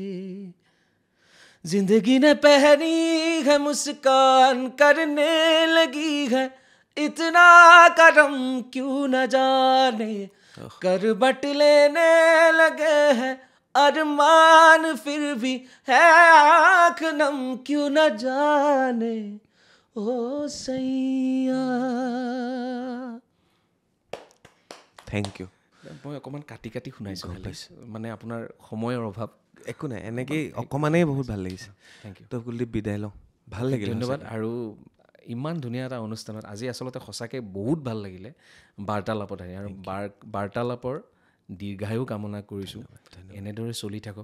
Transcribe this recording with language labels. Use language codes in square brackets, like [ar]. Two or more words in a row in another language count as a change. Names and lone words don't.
[hi] जिंदगी ने पहनी है मुस्कान करने लगी है, इतना करम क्यों न जाने, करवट लेने लगे हैं अरमान, फिर भी है आँख नम क्यों न जाने, ओ सैया। [en] Thank you. [as] মই অকণমান কাটি কাটি শুনাইছোঁ, মানে আপোনাৰ সময়ৰ অভাৱ। একো নাই, এনেকেই অকণমানেই বহুত ভাল লাগিছে। [en] Thank you. [as] তো কুলদীপ বিদায় লওঁ, ভাল লাগিল, ধন্যবাদ। আৰু ইমান ধুনীয়া এটা অনুষ্ঠানত আজি আচলতে সঁচাকৈ বহুত ভাল লাগিলে বাৰ্তালাপত আহি, আৰু বাৰ্তালাপৰ দীৰ্ঘায়ু কামনা কৰিছোঁ, এনেদৰে চলি থাকক।